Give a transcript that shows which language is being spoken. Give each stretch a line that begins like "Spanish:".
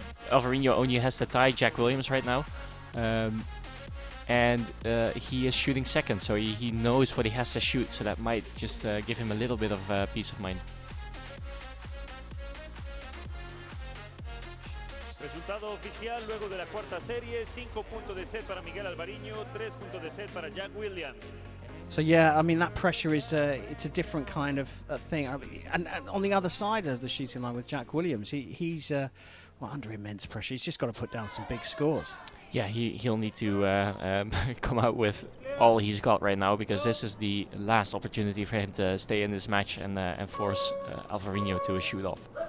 English: Alvarino only has to tie Jack Williams right now, and he is shooting second, so he knows what he has to shoot. So that might just give him a little bit of peace of mind.
Spanish: Resultado oficial luego de la cuarta serie: 5 puntos de set para Miguel Alvariño, 3 puntos de set para Jack Williams.
English: So yeah, I mean, that pressure is it's a different kind of thing. I mean, and on the other side of the shooting line with Jack Williams, he's well, under immense pressure. He's just got to put down some big scores. Yeah, he'll need to come out with all he's got right now, because this is the last opportunity for him to stay in this match and force Alvarino to a shoot off.